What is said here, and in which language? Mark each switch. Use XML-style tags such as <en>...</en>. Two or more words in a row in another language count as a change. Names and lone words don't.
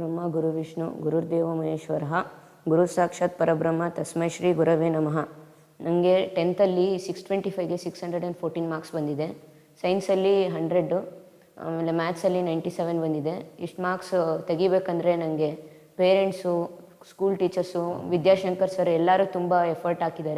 <sa>ಗುರು ವಿಷ್ಣು ಗುರುರ್ದೇವೋ ಮಹೇಶ್ವರಃ ಗುರು ಸಾಕ್ಷಾತ್ ಪರಬ್ರಹ್ಮ ತಸ್ಮೈ ಶ್ರೀ ಗುರವೇ ನಮಃ.</sa> <kn>ನನಗೆ 10th 625ಗೆ 614 ಮಾರ್ಕ್ಸ್ ಬಂದಿದೆ. ಸೈನ್ಸಲ್ಲಿ 100, ಆಮೇಲೆ ಮ್ಯಾಥ್ಸಲ್ಲಿ 97 ಬಂದಿದೆ. ಇಷ್ಟು ಮಾರ್ಕ್ಸ್ ತೆಗಿಬೇಕಂದ್ರೆ ನನಗೆ ಪೇರೆಂಟ್ಸು,</kn> <en>school teachers,</en> <kn>ವಿದ್ಯಾಶಂಕರ್ ಸರ್ ಎಲ್ಲರೂ ತುಂಬ ಎಫರ್ಟ್ ಹಾಕಿದ್ದಾರೆ.</kn>